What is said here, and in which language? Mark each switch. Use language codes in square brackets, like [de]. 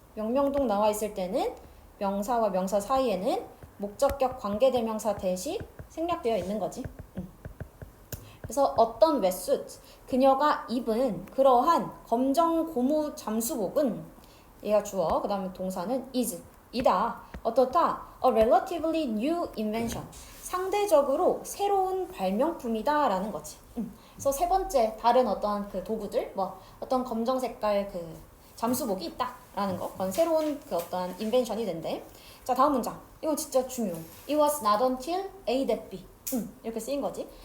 [ko] 명명동 나와 있을 때는 명사와 명사 사이에는 목적격 관계대명사 대시 생략되어 있는 거지. 그래서 어떤 웨수트, 그녀가 입은 그러한 검정 고무 잠수복은 얘가 주어, 그 다음에 동사는 is, 이다. 어떻다? [en] A relatively new invention. [ko] 상대적으로 새로운 발명품이다 라는 거지. 그래서 세 번째 다른 어떤 그 도구들, 뭐 어떤 검정 색깔 그 잠수복이 있다 라는 거. 그건 새로운 그 어떤 인벤션이 된대. 자, 다음 문장. 이거 진짜 중요해. [en] It was not until A that B. [ko] 이렇게 쓰인 거지.